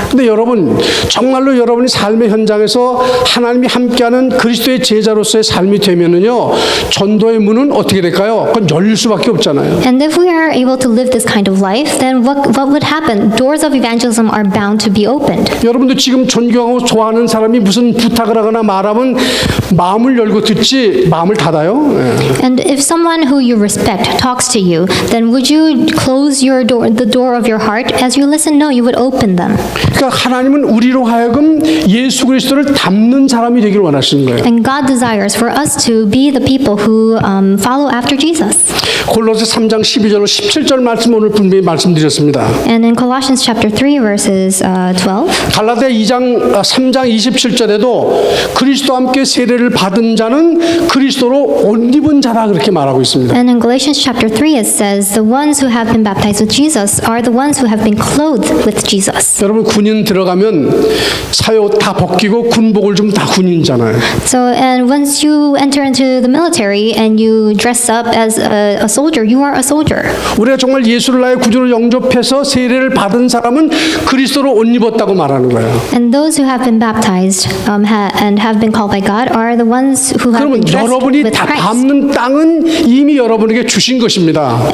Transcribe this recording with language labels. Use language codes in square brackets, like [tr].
[ko] 근데 여러분 정말로 여러분이 삶의 현장에서 하나님이 함께하는 그리스도의 제자로서의 삶이 되면은요 전도의 문은 어떻게 될까요? 그건 열릴 수밖에 없잖아요. [en] And if we are able to live this kind of life, then what would happen? Doors of evangelism are bound to be opened. [ko] 여러분도 지금 존경하고 좋아하는 사람이 무슨 부탁을 하거나 말하면 마음을 열고 듣지 마음을 닫아요? [en] And if someone who you respect talks to you, then would you close the door of your heart as you listen? No, you would open them. [ko] 그러니까 하나님은 우리로 하여금 예수 그리스도를 닮는 사람이 되기를 원하시는 거예요. [en] And God desires for us to be the people who follow after Jesus. [ko] 골로새 3장 12절로 17절 말씀 오늘 분명히 말씀드렸습니다. [en] And in Colossians chapter 3 verses 12, [ko] 갈라디아 3장 27절에도 그리스도와 함께 세례를 받은 자는 사람은 그리스도로 옷 입은 자다 그렇게 말하고 있습니다. [en] And in Galatians chapter 3 it says, the ones who have been baptized with Jesus are the ones who have been clothed with Jesus. [ko] 여러분 군인 들어가면 사옷 다 벗기고 군복을 좀 다 군인잖아요. [en] So, and once you enter into the military and you dress up as a soldier, you are a soldier. [ko] 우리가 정말 예수를 나의 구주로 영접해서 세례를 받은 사람은 그리스도로 옷 입었다고 말하는 거예요. [en] And those who have been baptized and have been called by God are the ones who have been [ko] 그러면 [en] dressed [ko] 여러분이 [en] with [ko] 다 [en] Christ. [ko] 밟는 땅은 이미 여러분에게 주신 것입니다.